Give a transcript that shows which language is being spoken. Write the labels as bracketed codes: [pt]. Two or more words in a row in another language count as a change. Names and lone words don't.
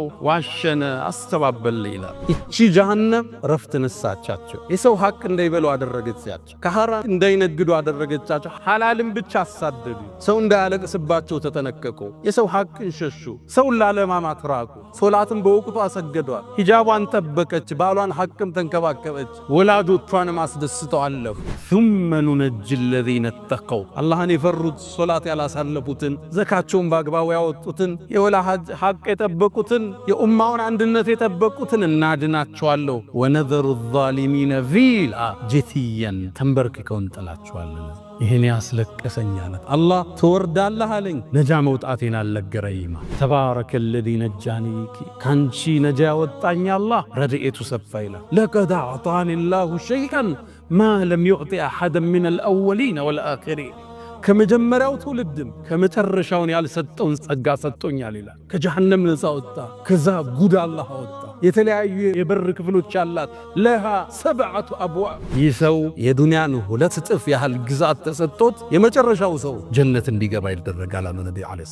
[am] ዋሸነ፣ አስተባበለ ይላል። እቺ ጀሃነም ረፍት ነሳቻቸው። የሰው ሐቅ እንዳይበሉ አደረገቻቸው። ከሐራም እንዳይነግዱ አደረገቻቸው። ሐላልን ብቻ አሳደዱ። ሰው እንዳያለቅስባቸው ተጠነቀቁ። የሰው ሐቅን ሸሹ። ሰውን ላለማማት ራቁ። ሶላትን በወቅቱ አሰገዷል። ሂጃቧን ጠበቀች። ባሏን ሐቅም ተንከባከበች። ወላጆቿንም አስደስተው አለፉ። [ar] ثم ننجي الذين اتقوا [am] አላህን የፈሩት ሶላት ያላሳለፉትን ዘካቸውን በአግባቡ ያወጡትን የወላጅ ሐቅ የጠበቁትን የኡማውን አንድነት የጠበቁትን እናድናቸዋለሁ። [ar] ونذر الظالمين فيها جثيا [am] ተንበርክከው እንጥላቸዋለን። ይሄን ያስለቀሰኛል አላህ ተወርዳለህ አለኝ። ነጃ መውጣቴን አልነገረኝም። [ar] تبارك الذي نجاني [am] ካንቺ ነጃ ያወጣኝ አላህ ረድኤቱ ሰፋ ይላል። [ar] لقد أعطاني الله شيئا ما لم يعطي أحدا من الأولين والآخرين [am] ከመጀመሪያው ትውልድም ከመጨረሻውን ያልሰጠውን ጸጋ ሰጥቶኛል ይላል። ከጀሃነም ነፃ ወጣ። ከዛ ጉድ አላህ አወጣ። የተለያዩ የበር ክፍሎች አላት። ለሃ 7 አብዋብ። ይህ ሰው የዱንያን 2 እጥፍ ያህል ግዛት ተሰጥቶት የመጨረሻው ሰው ጀነት እንዲገባ ይደረጋል አለ ነብዩ አለይሂ